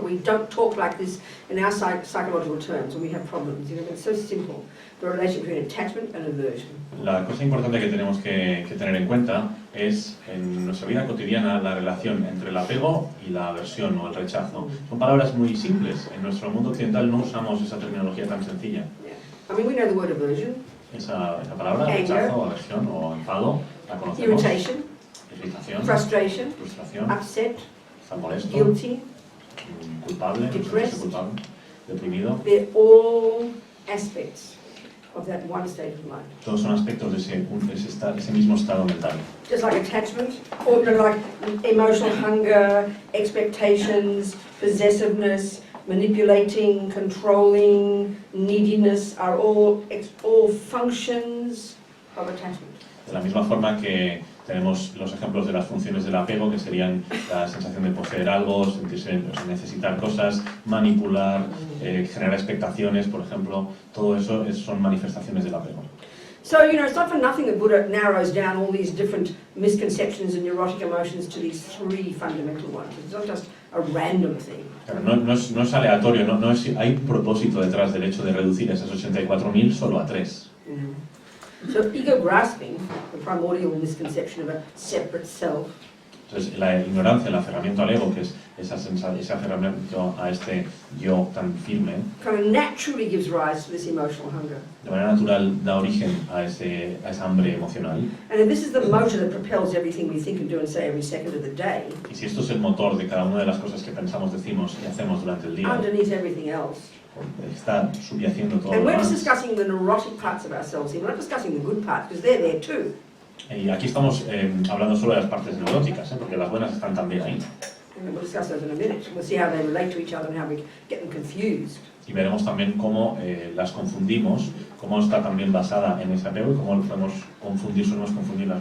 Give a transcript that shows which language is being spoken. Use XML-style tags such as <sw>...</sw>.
<en>We don't talk like this in our psychological terms when we have problems. You know, it's so simple. The relationship between attachment and aversion.</en> <es>La cosa importante que tenemos que tener en cuenta es en nuestra vida cotidiana la relación entre el apego y la aversión o el rechazo. Son palabras muy simples. En nuestro mundo occidental no usamos esa terminología tan sencilla.</es> <en>Yeah. I mean, we know the word aversion.</en> <es>Esa palabra, rechazo, aversión o enfado, la conocemos.</es> <en>Irritation.</en> <es>Irritación.</es> <en>Frustration.</en> <es>Frustración.</es> <en>Upset.</en> <es>Estar molesto.</es> <en>Guilty.</en> <es>Culpable.</es> <en>Depressed.</en> <es>Culpable. Deprimido.</es> <en>They're all aspects of that one state of mind.</en> <es>Todos son aspectos de ese mismo estado mental.</es> <en>Just like attachment, or like emotional hunger, expectations, possessiveness, manipulating, controlling, neediness are all functions of attachment.</en> <es>De la misma forma que tenemos los ejemplos de las funciones del apego, que serían la sensación de poseer algo, sentirse, necesitar cosas, manipular, generar expectaciones, por ejemplo, todo eso son manifestaciones del apego.</es> <en>So, you know, it's not for nothing that Buddha narrows down all these different misconceptions and neurotic emotions to these three fundamental ones. It's not just a random thing.</en> <es>Claro, no es aleatorio, hay un propósito detrás del hecho de reducir esas 84.000 solo a 3.</es> <en>So ego grasping, the primordial misconception of a separate self.</en> <es>Entonces, la ignorancia, el aferramiento al ego, que es ese aferramiento a este yo tan firme,</es> <en>kind of naturally gives rise to this emotional hunger.</en> <es>de manera natural da origen a esa hambre emocional.</es> <en>And if this is the motor that propels everything we think and do and say every second of the day,</en> <es>Y si esto es el motor de cada una de las cosas que pensamos, decimos y hacemos durante el día,</es> <en>underneath everything else.</en> <es>está subyaciendo todo</es> <en>And</en> <es>lo</es> <en>we're just</en> <es>demás.</es> <en>discussing the neurotic parts of ourselves here. We're not discussing the good parts, because they're there too.</en> <es>Y aquí estamos hablando solo de las partes neuróticas, porque las buenas están también ahí.</es> <en>And we'll discuss those in a minute. We'll see how they relate to each other and how we get them confused.</en> <es>Y veremos también cómo las confundimos, cómo está también basada en ese apego y cómo podemos solemos confundir las</es>